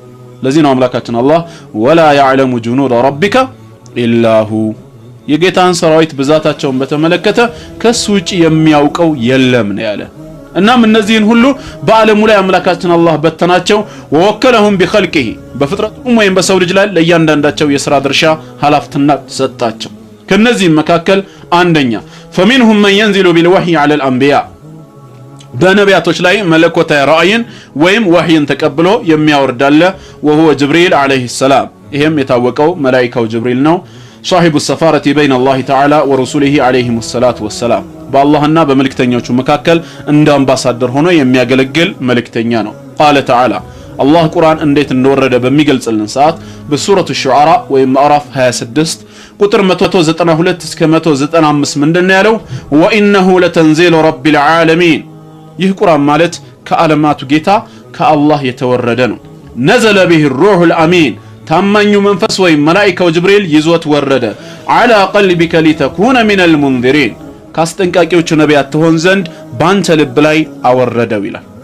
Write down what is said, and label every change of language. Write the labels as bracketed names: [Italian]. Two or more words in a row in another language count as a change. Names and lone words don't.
[Amharic] ለዚህ ነው አምላካችን አላህ [Arabic] ولا يعلم جنود ربك إلا هو [Amharic] የጌታን ሰራዊት ብዛታቸውን በተመለከተ ከሱ ውጪ የሚያውቀው የለም ነው ያለ። እናም እነዚህን ሁሉ በዓለሙ ላይ አምላካችን አላህ በተናቸው። [Arabic] ووكلهم بخلقه [Amharic] በፍጥረቱም ወይም በሰው ልጅ ላይ ለእያንዳንዳቸው የሥራ ድርሻ ኃላፊነት ሰጣቸው። ከነዚህም መካከል አንደኛ [Arabic] فمنهم من ينزل بالوحي على الأنبياء [Amharic] በነቢያቶች ላይ መለኮታዊ ራእይን ወይም ወህይን ተቀብሎ የሚያወርዳለ [Arabic] وهو جبريل عليه السلام [Amharic] ይሄም የታወቀው መላእክቱ ጅብሪል ነው። [Arabic] صاحب السفارة بين الله تعالى ورسوله عليهم الصلاة والسلام [Amharic] በአላህና በመልእክተኞቹ መካከል እንደ አምባሳደር ሆኖ የሚያገለግል መልእክተኛ ነው። [Arabic] قال تعالى [Amharic] አላህ ቁርአን እንዴት እንደወረደ በሚገልጽልን ሰዓት በሱረቱ ሹዓራ ወይም ምዕራፍ 26 ቁጥር 192 እስከ 195 ምንድነው ያለው? [Arabic] وإنه لتنزيل رب العالمين [Amharic] ይህ ቁርአን ማለት ከዓለማቱ ጌታ ከአላህ የተወረደ ነው። [Arabic] نزل به الروح الأمين [Amharic] ታማኙ መንፈስ ወይም መላእክቱ ጅብሪል ይዞት ወረደ። [Arabic] على قلبك لتكون من المنذرين [Amharic] ካስጠንቃቂዎቹ ነቢያት ትሆን ዘንድ ባንተ ልብ ላይ አወረደው ይላል።